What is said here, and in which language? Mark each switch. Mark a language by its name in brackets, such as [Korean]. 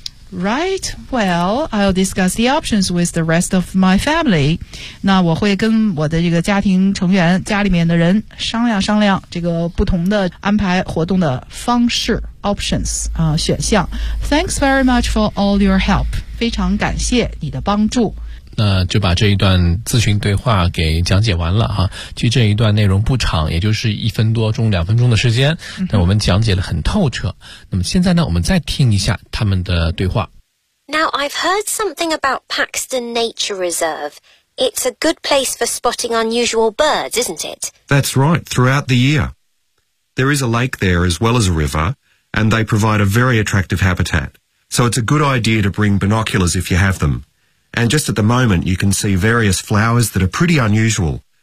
[English] Right, well, I'll discuss the options with the rest of my family. [Chinese] 那我会跟我的这个家庭成员，家里面的人商量商量这个不同的安排活动的方式 options 啊、选项。 [English] Thanks very much for all your help. [Chinese] 非常感谢你的帮助。那就把这一段咨询对话给讲解完了哈、啊。其实这一段内容不长，也就是一分多钟、两分钟的时间，但我们讲解得很透彻。那么现在呢，我们再听一下他们的对话。 [English] Now I've heard something about Paxton Nature Reserve. It's a good place for spotting unusual birds, isn't it? That's right, throughout the year. There is a lake there as well as a river, and they provide a very attractive habitat. So it's a good idea to bring binoculars if you have them. And just at the moment, you can see various flowers that are pretty unusual.